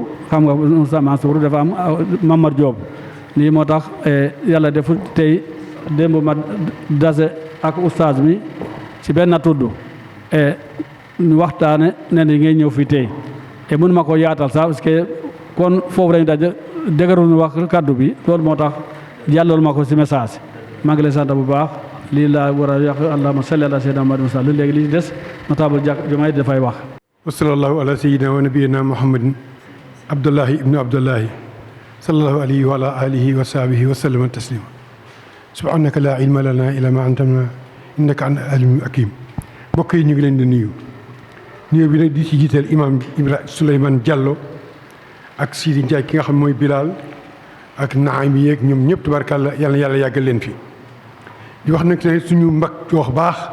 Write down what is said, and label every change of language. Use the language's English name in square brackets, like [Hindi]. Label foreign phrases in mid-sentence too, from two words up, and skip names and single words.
[Wolof] xam nga Moussa Mansour dafa am Mamar Diop lii moo tax yàlla defu tey démb ma dase ak oustaz mi ci benn tudd ñu waxtaane ne ni ngay ñëw fi tey mënu ma ko yaatal sax [French] parce que [Wolof] kon foofu lañu daje dëgërul wax kaddu bi loolu moo tax jàllool ma ko ci message maa ngi lay sant bu baax lii laa war a yàq [Arabic] اللهم صل على سيدنا محمد [Wolof] sallu léegi li des notable jumaa dafay wax [Arabic] وصلى الله على سيدنا ونبينا محمد عبد الله ابن عبد الله صلى الله عليه وعلى آله وصحبه وسلم تسليما سبحانك لا علم لنا إلا ما علمتنا إنك أنت العليم الحكيم [Wolof] mbokk yi ñu ngi leen di nuyu bi nag di ci jiital imam Ibrahima Souleymane Diallo ak Sidi Ndiaye ki nga xam mooy Bilal ak naam yi yeeg ñoom ñëpp tubaarkàlla yàlla na yàlla yàggal leen fi di wax nag ne suñu mbag wax baax